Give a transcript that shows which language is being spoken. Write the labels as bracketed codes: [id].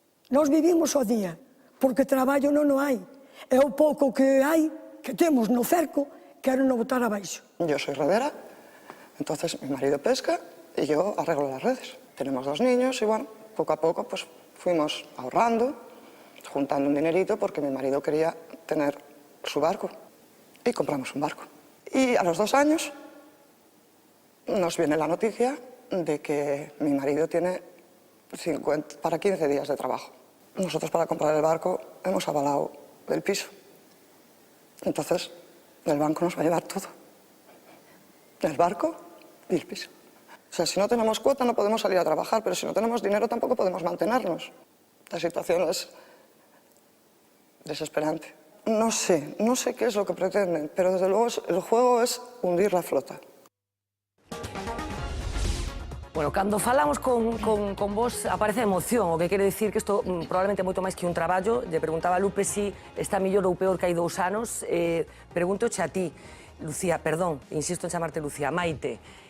[gl] Nós vivimos ao día, porque traballo non o hai. E o pouco que hai, que temos no cerco, quero non botar abaixo. [es] Yo soy redera, entonces mi marido pesca y yo arreglo las redes. Tenemos 2 niños y bueno, poco a poco pues fuimos ahorrando, juntando un dinerito porque mi marido quería tener su barco y compramos un barco. Y a los 2 años nos viene la noticia de que mi marido tiene para 15 días de trabajo. Nosotros para comprar el barco hemos avalado el piso. Entonces el banco nos va a llevar todo. El barco y el piso. O sea, si no tenemos cuota no podemos salir a trabajar, pero si no tenemos dinero tampoco podemos mantenernos. La situación es desesperante. No sé qué es lo que pretenden, pero desde luego el juego es hundir la flota. [gl] Bueno, cando falamos con vos aparece emoción, o que quere dicir que isto probablemente é moito máis que un traballo. Lle preguntaba a Lupe si está mellor ou peor que hai 2 anos. Pregúntoche a ti, Lucía, perdón, insisto en chamarte Lucía, Maite.